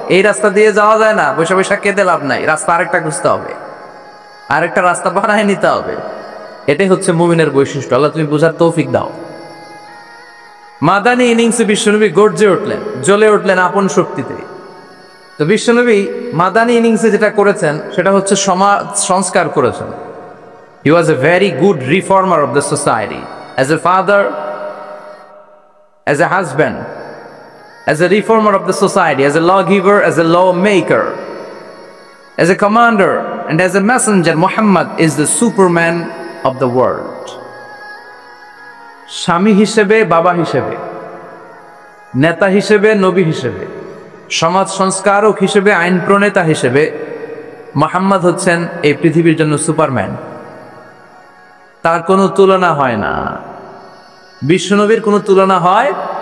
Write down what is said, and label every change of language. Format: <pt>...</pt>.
<bn>এই রাস্তা দিয়ে যাওয়া যায় না, বসে বসে কেঁদে লাভ নাই, রাস্তা আরেকটা খুঁজতে হবে, আরেকটা রাস্তা বানায় নিতে হবে। এটাই হচ্ছে মুমিনের বৈশিষ্ট্য। আল্লাহ তুমি বোঝার তৌফিক দাও। মাদানী ইনিংসে বিশ্বনবী গর্জে উঠলেন, জ্বলে উঠলেন আপন শক্তিতে। তো বিশ্বনবী মাদানী ইনিংসে যেটা করেছেন সেটা হচ্ছে সমাজ সংস্কার করেছেন।</bn> <en>He was a very good reformer of the society. As a father, as a husband, as a reformer of the society, as a lawgiver, as a lawmaker, as a commander, and as a messenger, Muhammad is the Superman of the world.</en> <bn>স্বামী হিসেবে, বাবা হিসেবে, নেতা হিসেবে, নবী হিসেবে, সমাজ সংস্কারক হিসেবে, আইন প্রণেতা হিসেবে মুহাম্মদ হচ্ছেন এই পৃথিবীর জন্য সুপারম্যান। তার কোনো তুলনা হয় না। বিশ্বনবীর কোনো তুলনা হয়?</bn>